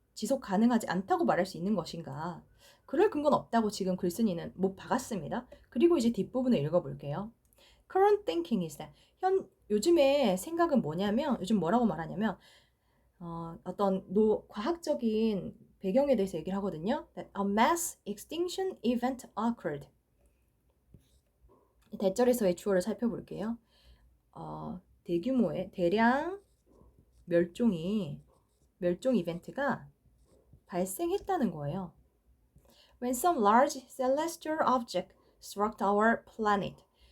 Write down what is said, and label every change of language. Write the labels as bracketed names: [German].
[Korean] 지속 가능하지 않다고 말할 수 있는 것인가? 그럴 근거는 없다고 지금 글쓴이는 못 박았습니다. 그리고 이제 뒷부분을 읽어볼게요. [English] Current thinking is that [Korean] 요즘에 생각은 뭐냐면, 요즘 뭐라고 말하냐면 어떤 과학적인 배경에 대해서 얘기를 하거든요. [English] That a mass extinction event occurred. [Korean] 대절에서의 주어를 살펴볼게요. 대규모의 대량 멸종 이벤트가 발생했다는 거예요. [English] When some large celestial object struck our planet.